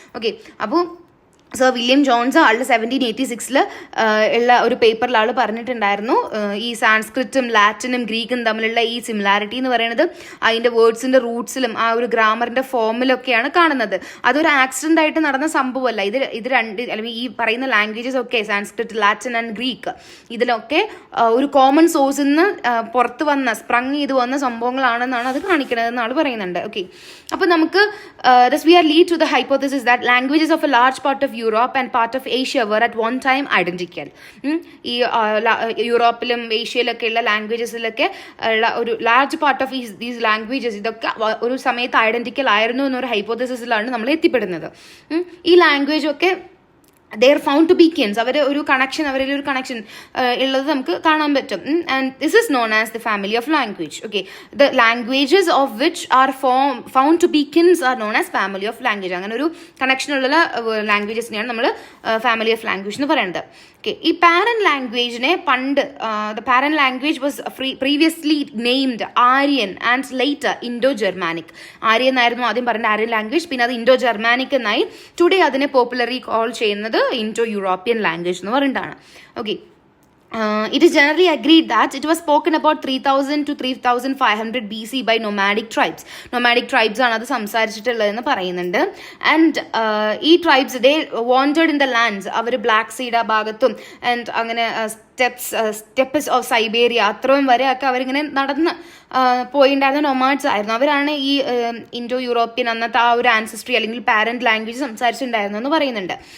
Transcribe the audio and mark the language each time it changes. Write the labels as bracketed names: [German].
[Malayalam] Okay, അപ്പോൾ sir William Jones ആളുടെ 1786 ഉള്ള ഒരു പേപ്പറിൽ ആൾ പറഞ്ഞിട്ടുണ്ടായിരുന്നു, ഈ സാൻസ്ക്രിറ്റും ലാറ്റിനും ഗ്രീക്കും തമ്മിലുള്ള ഈ സിമിലാരിറ്റി എന്ന് പറയുന്നത് അതിൻ്റെ വേർഡ്സിൻ്റെ റൂട്ട്സിലും ആ ഒരു ഗ്രാമറിൻ്റെ ഫോമിലൊക്കെയാണ് കാണുന്നത്. അതൊരു ആക്സിഡൻ്റ് ആയിട്ട് നടന്ന സംഭവമല്ല. ഇത് രണ്ട്, അല്ലെങ്കിൽ ഈ പറയുന്ന ലാംഗ്വേജസ് ഒക്കെ സാൻസ്ക്രിറ്റ്, ലാറ്റിൻ ആൻഡ് ഗ്രീക്ക്, ഇതിലൊക്കെ ഒരു കോമൺ സോഴ്സിൽ നിന്ന് പുറത്ത് വന്ന സ്പ്രങ് ചെയ്ത് വന്ന സംഭവങ്ങളാണെന്നാണ് അത് കാണിക്കണതെന്ന് ആൾ പറയുന്നുണ്ട്. [English] okay, [Malayalam] അപ്പോൾ നമുക്ക് [English] we are lead to the hypothesis that languages of a large part of Europe and part of Asia were at one time identical. [Malayalam] ഈ യൂറോപ്പിലും ഏഷ്യയിലൊക്കെ ഉള്ള ലാംഗ്വേജസിലൊക്കെ ഉള്ള ഒരു [English] large part of these languages [Malayalam] ഇതൊക്കെ ഒരു സമയത്ത് ഐഡന്റിക്കൽ ആയിരുന്നു എന്നൊരു ഹൈപ്പോതെസിസിലാണ് നമ്മൾ എത്തിപ്പെടുന്നത്. ഈ ലാംഗ്വേജ് ഒക്കെ [English] they are found to be kins. [Malayalam] അവരുടെ ഒരു കണക്ഷൻ ഉള്ളത് നമുക്ക് കാണാൻ പറ്റും. [English] And this is known as the family of language. Okay, the languages of which are found to be kins are known as family of language. [Malayalam] അങ്ങനെ ഒരു കണക്ഷനുള്ള ലാംഗ്വേജസിനെയാണ് നമ്മൾ family of language എന്ന് പറയുന്നത്. [English] okay, [Malayalam] ഈ പാരന്റ് ലാംഗ്വേജിനെ പണ്ട് [English] The parent language was previously named Aryan and later Indo Germanic. [Malayalam] Aryan എന്നായിരുന്നു ആദ്യം പറഞ്ഞ ആര്യൻ ലാംഗ്വേജ്, പിന്നെ അത് ഇൻഡോ ജർമാനിക് എന്നായി. ടുഡേ അതിനെ പോപ്പുലർലി കോൾ ചെയ്യുന്നത് ഇൻഡോ യൂറോപ്യൻ ലാംഗ്വേജ് എന്ന് പറഞ്ഞിട്ടാണ്. [English] Okay, it is generally agreed that it was spoken about 3000 to 3500 BC by nomadic tribes. [Malayalam] Nomadic tribes ആണ് അത് സംസാരിച്ചിട്ടുള്ളതെന്ന് പറയുന്നുണ്ട്. [English] And ഈ tribes they wandered in the lands. [Malayalam] Our black seed ആ ഭാഗത്തും and അങ്ങനെ steps of സൈബേരിയ അത്രയും വരെ ഒക്കെ അവരിങ്ങനെ നടന്ന് പോയിണ്ടായിരുന്ന നൊമാഡ്സ് ആയിരുന്നു. അവരാണ് ഈ ഇൻഡോ യൂറോപ്യൻ അന്നത്തെ ആ ഒരു ആൻസിസ്ട്രി അല്ലെങ്കിൽ പാരന്റ് ലാംഗ്വേജ് സംസാരിച്ചിട്ടുണ്ടായിരുന്നു എന്ന് പറയുന്നുണ്ട്.